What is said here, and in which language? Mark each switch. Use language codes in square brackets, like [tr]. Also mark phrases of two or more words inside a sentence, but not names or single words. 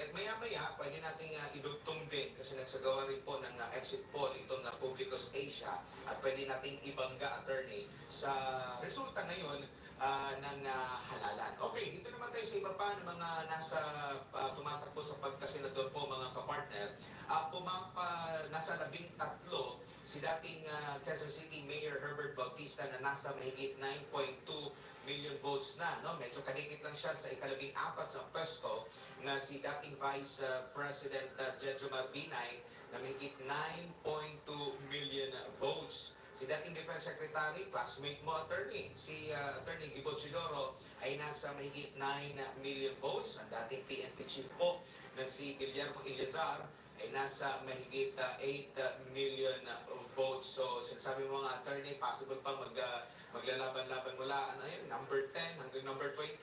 [tl] At maya-maya, pwede nating idugtong din kasi nagsagawa rin po ng exit poll itong Publicus Asia at pwede nating ibangga, attorney, sa resulta ngayon ng halalan. Okay, dito naman tayo sa iba pa ng mga nasa tumatakbo sa pagkasenador po, mga kapartner. Nasa 13 si dating Quezon City Mayor Herbert Bautista na nasa mahigit 9.2 [en] million votes [tl] na. No? Medyo kadikit lang siya sa ika-14 sa pwesto na si dating Vice President Jejo Marbinay na mahigit 9.2 [en] million votes. [tl] Si dating [en] Defense Secretary, [tl] classmate mo, attorney, si Attorney Gibo Chidoro ay nasa mahigit 9 [en] million votes. [tl] Ang dating [en] PNP chief [tl] po na si Guillermo Eleazar ay nasa mahigit 8 [en] million votes. [tl] So, sinasabi mo mga attorney, possible pa maglalaban-laban mula number 10 hanggang number 20.